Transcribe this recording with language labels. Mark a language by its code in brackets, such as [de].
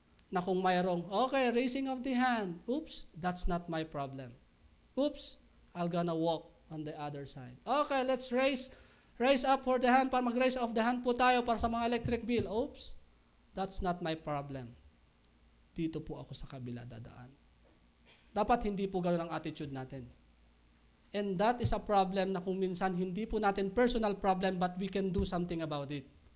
[tl] Na kung mayroong, [en] okay, raising of the hand, oops, that's not my problem. Oops, I'll gonna walk on the other side. Okay, let's raise up for the hand, [tl] para mag-raise of the hand po tayo para sa mga [en] electric bill. Oops, that's not my problem. [tl] Dito po ako sa kabila dadaan. Dapat hindi po ganoon ang attitude natin. [en] And that is a problem [tl] na kung minsan hindi po natin [en] personal problem, but we can do something about it.